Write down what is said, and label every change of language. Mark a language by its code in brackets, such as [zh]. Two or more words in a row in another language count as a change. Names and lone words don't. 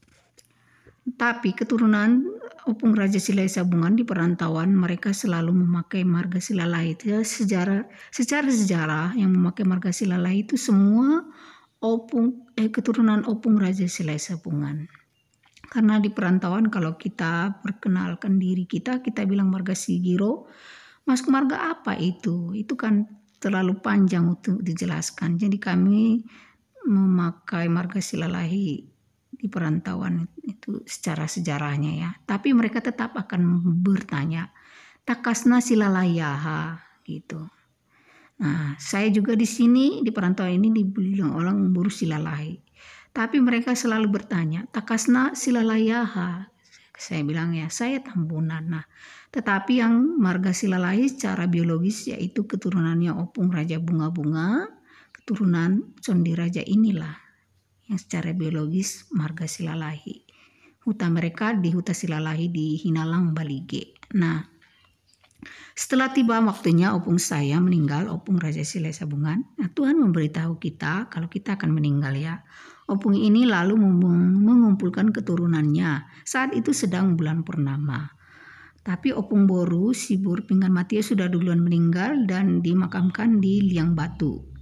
[id] Tapi keturunan Opung Raja Silesabungan di perantauan mereka selalu memakai marga Silalahi. Secara sejarah yang memakai marga Silalahi itu semua keturunan Opung Raja Silesabungan. Karena di perantauan kalau kita perkenalkan diri kita bilang marga Sigiro. Masuk marga apa itu? Itu kan terlalu panjang untuk dijelaskan. Jadi kami memakai marga Silalahi di perantauan itu secara sejarahnya ya. Tapi mereka tetap akan bertanya, [bbc] takasna Silalayaha [id] gitu. Nah, saya juga di sini di perantauan ini dibilang orang buru Silalahi. Tapi mereka selalu bertanya, [bbc] takasna Silalayaha. [id] Saya bilang ya, saya Tambunan. Nah, tetapi yang marga Silalahi secara biologis yaitu keturunannya Opung Raja Bunga-Bunga, keturunan Sondiraja inilah yang secara biologis marga Silalahi. Huta mereka di Huta Silalahi di Hinalang Baligi. Nah, setelah tiba waktunya Opung saya meninggal, Opung Raja Silesabungan. Nah, Tuhan memberitahu kita kalau kita akan meninggal ya. Opung ini lalu mengumpulkan keturunannya. Saat itu sedang bulan purnama. Tapi Opung Boru, Sibur Pinggan Matia sudah duluan meninggal dan dimakamkan di Liang Batu.